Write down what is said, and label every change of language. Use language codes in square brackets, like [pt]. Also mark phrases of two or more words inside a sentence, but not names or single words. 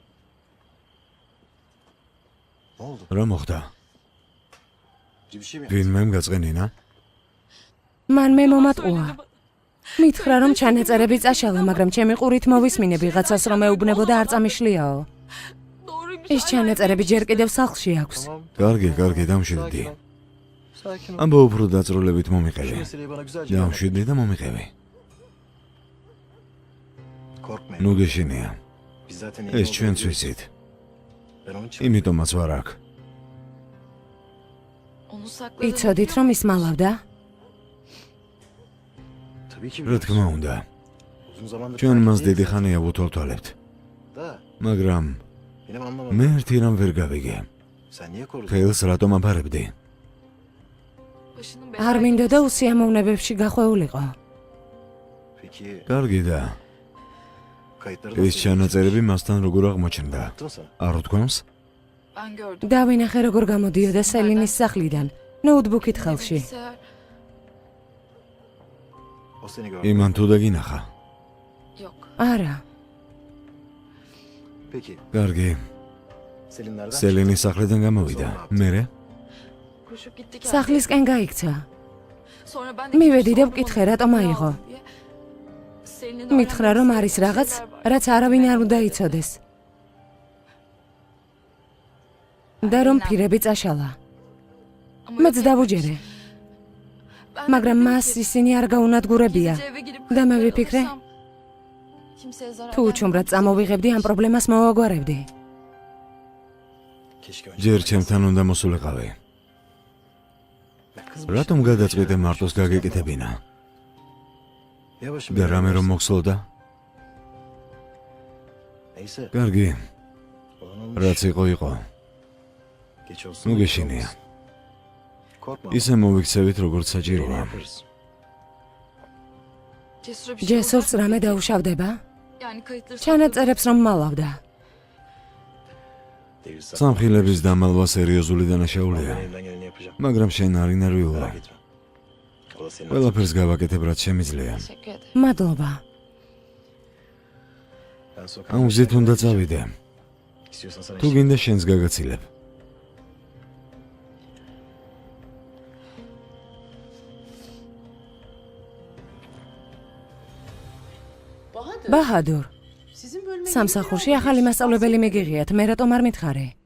[tr] Ne oldu? [ka] რა მოხდა? [tr] Bir şey mi? [ka] ვინმემ გაწყენინა? მან მე მომატყუა. მითხრა რომ ჩანაწერები წაშალა, მაგრამ ჩემი ყურით მოვისმინე ვიღაცას რომ ეუბნებოდა არ წამიშლიაო. ის ჩანაწერები ჯერ კიდევ სახლში აქვს. კარგი, დამშვიდი. [tr] Sakin ol. [ka] ამბო უფრო დაწროლებით მომიყევი. [tr] Meseleyi bana güzelce [ka] დამშვიდი და momიყევი. [tr] Korkmayın. [ka] ნუ გეშინია. [tr] Biz zaten [ka] ეს ჩვენც ვიცით. [tr] Ben onun için [ka] იმიტომაც ვარ აქ. [tr] Onu sakladın. [ka] იცოდით რომ ის მალავდა? [tr] tabii ki [ka] რა თქმა უნდა. [tr] uzun zamandır [ka] ჩვენ [tr] takip [ka] მას [tr] değiliz. [ka] დიდი ხანია ვუთვალთვალებთ. [tr] Da [ka] მაგრამ [tr] benim anlamadım. [ka] მე ერთი რამ ვერ გავიგე. [tr] Sen niye korudun? [ka] თელს რატომ აფარებდი? [tr] Başının [ka] არ მინდოდა უსიამოვნებებში გახვეულიყო. [tr] Peki [ka] კარგი და [tr] kayıtları [ka] ეს ჩანაწერები მასთან როგორ აღმოჩნდა? [tr] Baktın sen. [ka] არ უთქვამს? [tr] Ben gördüm. [ka] დავინახე როგორ გამოდიოდა სელინის სახლიდან, ნოუთბუქით ხელში. [tr] Bilgisayar O seni gördü. [ka] იმან თუ დაგინახა? [tr] yok. [ka] არა, [tr] Peki [ka] კარგი, [tr] Selin nereden? [ka] სელინის სახლიდან გამოვიდა. მერე? [tr] Koşup gitti kendisi. [ka] სახლისკენ გაიქცა. [tr] Sonra ben de [ka] მივედი და [tr] sordum [ka] ვკითხე [tr] ona, [ka] რატომ [tr] ne [ka] აიღო. [tr] aldın diye. Selin'in [ka] მითხრა რომ [tr] öğrenmesi [ka] არის [tr] gereken [ka] რაღაც, [tr] şeyler var. [ka] რაც არავინ არ უნდა იცოდეს. და რომ ფირები წაშალა. [tr] Ama [ka] მეც [tr] yok [ka] დავუჯერე, [tr] Ben de [ka] მაგრამ [tr] dedim [ka] მას [tr] ki, [ka] ისინი არ გაუნადგურებია. [tr] gizlice eve girip [ka] და მე [tr] kayıtları [ka] ვიფიქრე, [tr] alırsam kimseye zarar [ka] თუ უჩუმრად [tr] vermem. [ka] წამოვიღებდი ამ პრობლემას მოვაგვარებდი. [tr] Keşke önce. [ka] ჯერ ჩემთან უნდა მოსულიყავი. რატომ გადაწყვიტე მარტოს გაგეკეთებინა? [tr] Yavaş [ka] და რამე რომ მოხსოვდა? [tr] Neyse. [ka] კარგი, [tr] Olan olmuş. [ka] რაც იყო. [tr] Geç olsun. [ka] ნუ გეშინია. [tr] Korkma. [ka] ისე მოვიქცევით როგორც [tr] Yine [ka] საჭიროა. [tr] yaparız. Cesur'a bir şey [ka] ჯესურს [tr] olacak mı? [ka] რამე დაუშავდება? [tr] Yani kayıtları [ka] ჩანაწერებს რომ მალავდა. [tr] Değilse. [ka] სამხილების დამალვა სერიოზული დანაშაულია. [tr] Ben elimden geleni yapacağım. [ka] მაგრამ შენ არ ინერვიულა. [tr] Merak etme. O da senin hatırın. [ka] ყველაფერს გავაკეთებ რაც შემიძლია. [tr] Teşekkür ederim. [ka] მადლობა. [tr] Ben sokağa [ka] ამ გზით უნდა წავიდე. [tr] İstiyorsan sana [ka] თუ გინდა შენს გაგაცილებ. ბაჰადურ, სამსახურში ახალი მასწავლებელი მიგიღიათ, მე რატომ არ მითხარი?